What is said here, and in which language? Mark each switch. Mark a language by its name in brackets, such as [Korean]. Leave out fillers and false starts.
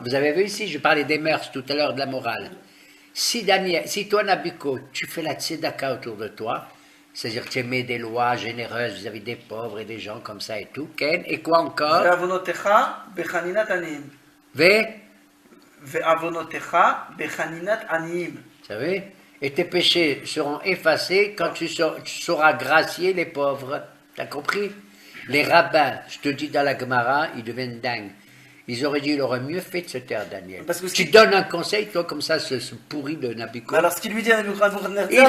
[French] Vous avez vu ici, je parlais des mœurs tout à l'heure, de la morale. Si toi, Nabucco, tu fais la tzedaka autour de toi, c'est-à-dire que tu émets des lois généreuses vis-à-vis des pauvres et des gens comme ça et tout, Ken, et quoi encore? [Hebrew] ועוונותיך בחנינת עניים. ועוונותיך בחנינת עניים. [French] Vous savez? Et tes péchés seront effacés quand tu sauras gracier les pauvres. T'as compris? Les rabbins, je te dis dans la Gemara, ils deviennent dingues. Ils auraient dit, il aurait mieux fait de se taire, Daniel. Parce que tu donnes un conseil, toi, comme ça, ce pourri de Nabucco. Alors ce qu'il lui dit à Nebuchadnezzar,